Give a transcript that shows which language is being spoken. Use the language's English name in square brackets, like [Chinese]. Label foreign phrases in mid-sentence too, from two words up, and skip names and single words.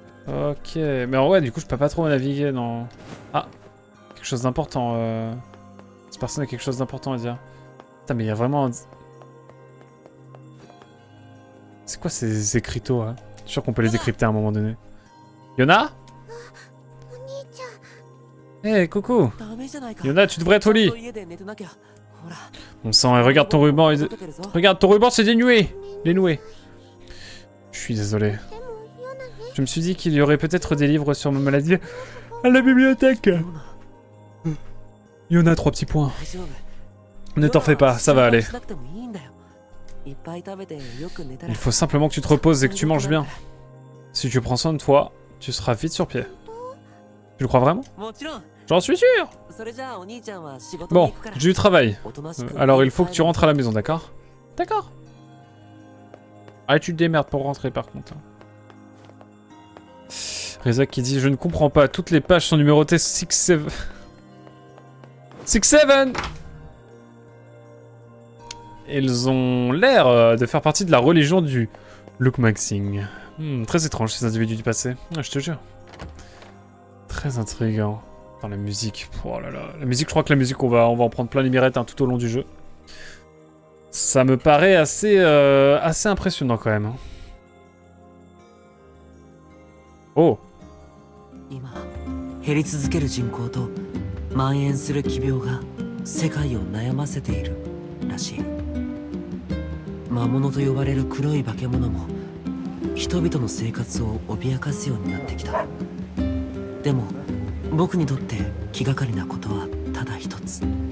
[French] Ok, mais en vrai, du coup, je peux pas trop naviguer dans... Ah, quelque chose d'important. Cette personne a quelque chose d'important à dire. Putain, mais il y a vraiment... C'est quoi ces écriteaux, hein? Je suis sûr qu'on peut les décrypter à un moment donné. Yona? [Japanese] お兄ちゃん [French] Eh, coucou! [Japanese] ダメじゃないか。 [French] Yona, tu devrais être au [Japanese] ちゃん [French] lit! [Japanese] と家で寝てなきゃ。ほら。 [French] Bon sang, et regarde ton ruban, [Japanese] 届けるぞ [French] regarde ton ruban, c'est dénoué! Dénoué. Je suis désolé. [Japanese] でもヨナね [French] Je me suis dit qu'il y aurait peut-être des livres sur ma maladie à la bibliothèque. [Japanese] ヨナ [French] Yona, 3 petits points. [Japanese] 大丈夫。 [French] Ne t'en fais pas, ça va aller. [Japanese] しなくてもいいんだよ。いっぱい食べてよく寝たら [French] Il faut simplement que tu te reposes et que tu manges bien. Si tu prends soin de toi, tu seras vite sur pied. Tu le crois vraiment? [Japanese] もちろん。 [French] J'en suis sûr! [Japanese] それじゃあお兄ちゃんは仕事に [French] Bon, [Japanese] 行くから [French] j'ai du travail. [Japanese] おとなしく [French] Alors il faut que tu rentres à la maison, d'accord? D'accord. Ah, tu te démerdes pour rentrer par contre. Reza qui dit: je ne comprends pas, toutes les pages sont numérotées 6-7. 6-7! Ils ont l'air de faire partie de la religion du Lukmaxing. Très étrange ces individus du passé. Ah, je te jure. Très intriguant. Dans la musique. Oh là là. La musique, je crois que la musique, on va en prendre plein les mirettes hein, tout au long du jeu. Ça me paraît assez impressionnant quand même. Hein. Oh! [Japanese] 今減り続ける人口と蔓延する奇病が世界を悩ませているらしい魔物と呼ばれる黒い化け物も人々の生活を脅かすようになってきたでも僕にとって気がかりなことはただ一つ